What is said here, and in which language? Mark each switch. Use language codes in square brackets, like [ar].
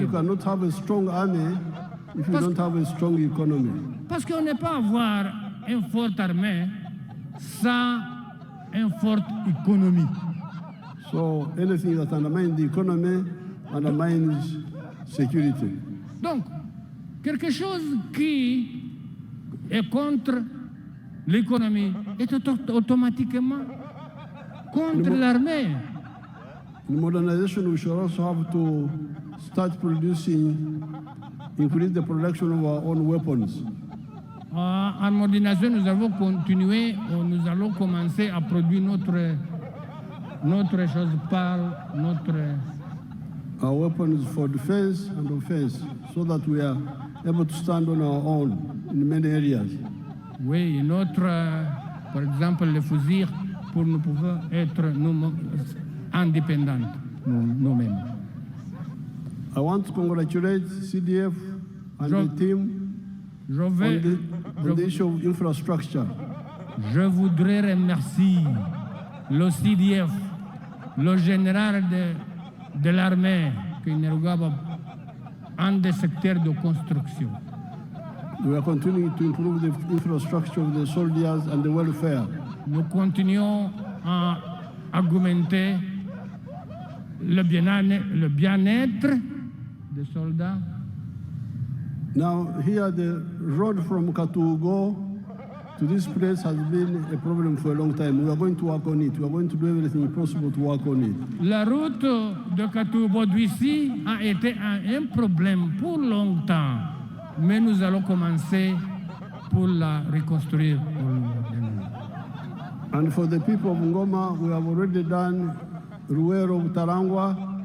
[en] you cannot have a strong army if you [fr] Parce- [en] don't have a strong economy. [fr] Parce qu'on ne peut pas avoir une forte armée sans une forte économie. [en] So anything that undermines the economy undermines security. [fr] Donc, quelque chose qui est contre l'économie est automatiquement contre l'armée. [en] In modernization, we should also have to start producing, increase the production of our own weapons. [fr] En modernisation, nous allons continuer, nous allons commencer à produire notre chose par notre... [en] Our weapons for defense and offense, so that we are able to stand on our own in many areas. [fr] Oui, par exemple, les fusils pour nous pouvoir être indépendants, nous-mêmes. [en] I want to congratulate CDF and [fr] Je- [en] the team [fr] Je [en] on [fr] vais... [en] the issue of infrastructure. [fr] Je voudrais remercier le CDF, le général de l'armée, qui nous regarde en des secteurs de construction. [en] We are continuing to improve the infrastructure of the soldiers and the welfare. [fr] Nous continuons à augmenter le bien-être des soldats. [en] Now, here the road from Katugo to this place has been a problem for a long time. We are going to work on it. We are going to do everything possible to work on it. [fr] La route de Katoubo-Douissi a été un problème pour longtemps, mais nous allons commencer pour la reconstruire. [en] And for the people of Ngoma, we have already done Ruero Butarangwa.